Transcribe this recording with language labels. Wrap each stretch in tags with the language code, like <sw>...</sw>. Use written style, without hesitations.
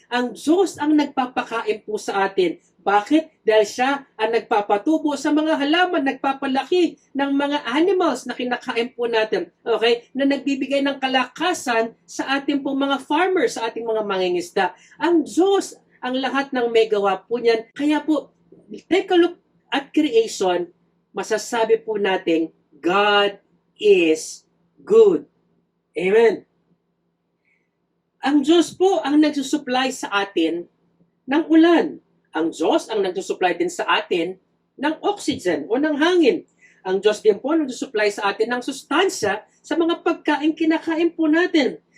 <tl>Ang Diyos ang nagpapakain po sa atin. Bakit? Dahil siya ang nagpapatubo sa mga halaman, nagpapalaki ng mga animals na kinakain po natin. Okay? Na nagbibigay ng kalakasan sa ating pong mga farmers, sa ating mga mangingisda. Ang Diyos, ang lahat ng may gawa po niyan. Kaya po,</tl> <en>take a look at creation,</en> <tl>masasabi po natin,</tl> <en>God is good. Amen.</en> <tl>Ang Diyos po ang nagsusupply sa atin ng ulan. Ang Diyos ang nagsusupply din sa atin ng oxygen o ng hangin. Ang Diyos din po nag-supply sa atin ng sustansya sa mga pagkain kinakain po natin.</tl>